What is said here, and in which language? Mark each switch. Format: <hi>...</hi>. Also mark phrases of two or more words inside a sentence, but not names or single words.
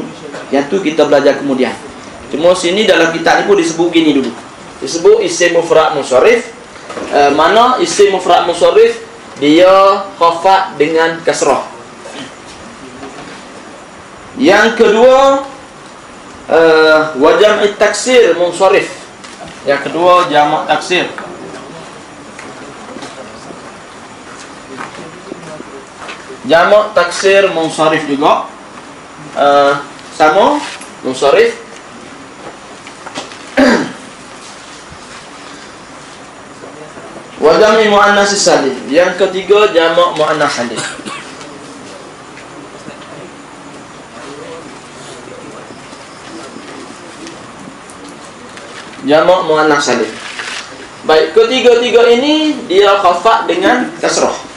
<ms>Yang tu kita belajar kemudian. Cuma sini dalam kitab ni pun disebut gini dulu. Disebut isim mufrad munsharif. Mana isim mufrad munsharif dia khafat dengan kasrah. Yang kedua</ms> <ar>وجمع تكسير منصرف.</ar> <ms>Yang kedua jamak taksir. Jamak taksir munsharif juga sama munsharif.</ms> <ar>وجمع مؤنث سالم.</ar> <ms>Yang ketiga jamak muannas salim. Jamak muannas salim. Baik, ketiga-tiga ini dia khafat dengan kasrah.</ms>